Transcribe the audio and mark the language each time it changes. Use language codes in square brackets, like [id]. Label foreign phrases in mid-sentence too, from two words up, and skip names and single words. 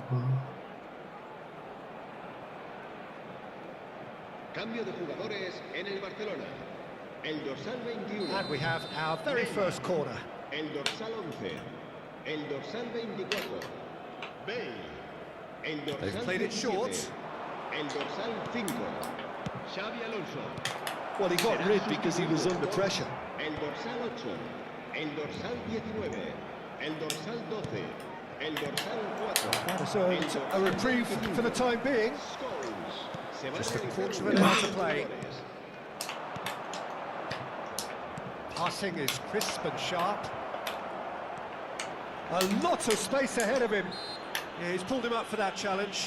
[es] 와. Cambio de jugadores en el Barcelona. El dorsal 21. [en] And we have our very first corner. [es] El dorsal 11. El dorsal 24. Bale. El dorsal [en] They've played it [es] 17. [en] short. [es] El dorsal 5. Xavi Alonso. [en] Well, he got rid because he was under pressure. [es] El dorsal 8. El dorsal 19. El dorsal 12. El dorsal 4. [en] That deserved a reprieve for the time being. Just a quarter of an hour to play. Passing is crisp and sharp. A lot of space ahead of him. Yeah, he's pulled him up for that challenge.